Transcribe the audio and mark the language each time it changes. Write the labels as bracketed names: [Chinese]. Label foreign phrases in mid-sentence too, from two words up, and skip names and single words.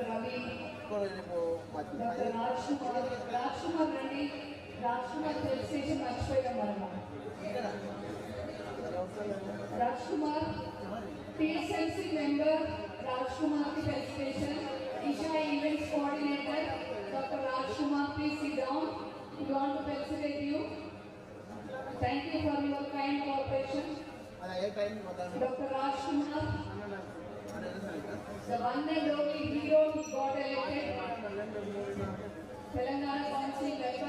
[English] Ravi, Dr. Rajkumar Rani, Rajkumar Health Station Machpaya Marma. Rajkumar, PSLC member, Rajkumar Health Station, Isha Events Coordinator, Dr. Rajkumar, please sit down. We want to felicitate you. Thank you for your kind cooperation. Dr. Rajkumar, the one and only hero, he got elected Telangana Council member.